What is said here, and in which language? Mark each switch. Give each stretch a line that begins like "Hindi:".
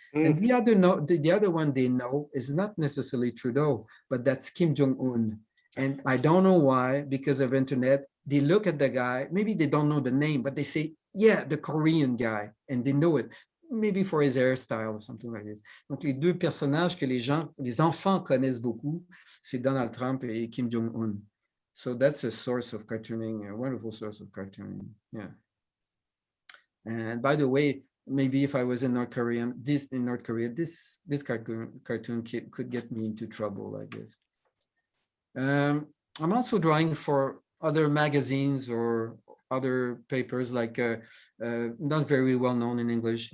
English: And the other one they know is not necessarily Trudeau, but that's Kim Jong-un. And I don't know why, because of internet, they look at the guy, maybe they don't know the name, but they say, yeah, the Korean guy, and they know it. Maybe for his hairstyle or something like this.
French: Donc, les deux personnages que les enfants connaissent beaucoup, c'est Donald Trump et Kim Jong-un.
English: So that's a source of cartooning, a wonderful source of cartooning. Yeah. And by the way, maybe if I was in North Korea, this cartoon could get me into trouble like this. I'm also drawing for other magazines or other papers, like not very well known in English.